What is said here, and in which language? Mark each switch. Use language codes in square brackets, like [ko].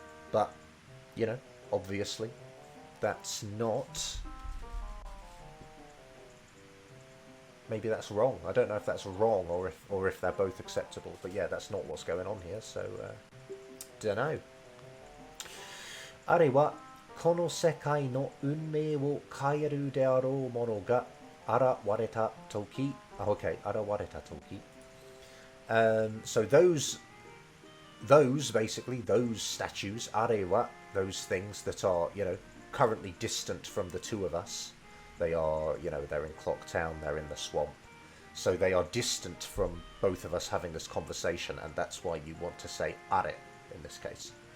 [en] But, you know, obviously that's not... Maybe that's wrong. I don't know if that's wrong or if they're both acceptable. But yeah, that's not what's going on here, so don't know. [ja] あれはこの世界の運命を変えるであろうものが現れた時。 Okay, 現れた時。 [en] So those basically, those statues, [ja] あれは [en] those things that are, you know, currently distant from the two of us. They are, you know, they're in Clocktown, they're in the swamp. So they are distant from both of us having this conversation, and that's why you want to say are in this case.